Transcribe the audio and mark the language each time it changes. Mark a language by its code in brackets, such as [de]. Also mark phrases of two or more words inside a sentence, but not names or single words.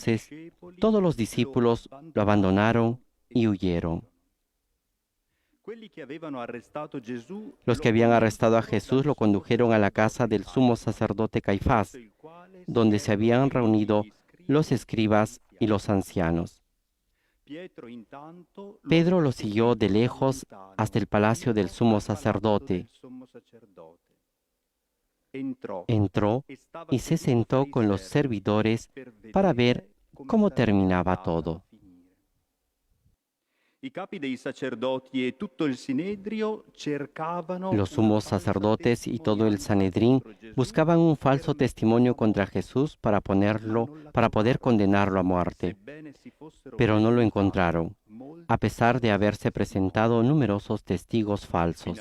[es] Entonces [it] discepoli [es] todos los lo discípulos lo abandonaron [it] abbandonarono e [es] y huyeron. [it] fuggirono. Quelli che avevano arrestato Gesù [es] Los que lo habían arrestado a [it] condussero [es] Jesús [it] dal [es] lo [it] sommo [es] condujeron a la casa [it] sacerdote [es] del sumo [it] Caifa, [es] sacerdote [it] presso [es] Caifás, [it] il quale si [es] donde se [it] erano [es] habían [it] riuniti [es] reunido [it] gli [es] los [it] scribi e gli [es] escribas y [it] anziani. [es] los ancianos. [it] Pietro intanto lo [es] Pedro [it] aveva [es] lo siguió de [it] seguito da [es] lejos hasta [it] lontano [es] el palacio del [it] fino [es] sumo [it] al palazzo [es] sacerdote. [it] del sommo sacerdote. Entrò [es] Entró [it] e stava [es] y se [it] seduto fra [es] sentó [it] i [es] con los [it] servi [es] servidores [it] per [es] para ver [it] vedere come [es] cómo [it] sarebbe [es] terminaba [it] andata a [es] todo. [it] finire. [es] Los sumos sacerdotes y todo el Sanedrín buscaban un falso testimonio contra Jesús para poder condenarlo a muerte, pero no lo encontraron, a pesar de haberse presentado numerosos testigos falsos.